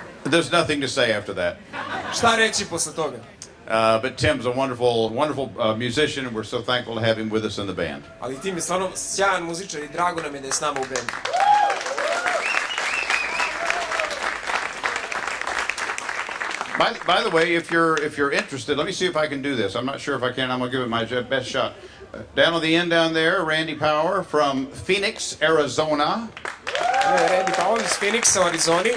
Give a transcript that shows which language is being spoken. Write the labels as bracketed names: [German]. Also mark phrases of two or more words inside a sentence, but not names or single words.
[English] There's nothing to say after that. [Serbian] Šta reći posle toga? [English] But Tim's a wonderful musician, and we're so thankful to have him with us in the band. [Serbian] Ali Tim je stvarno sjajan muzičar I drago nam je da je s nama u bendu. [English] By the way, if you're interested, let me see if I can do this. I'm not sure if I can. I'm gonna give it my best shot. Down on the end down there, Randy Power from Phoenix, Arizona. [Serbian] Randy Power iz Phoenixa u Arizoni.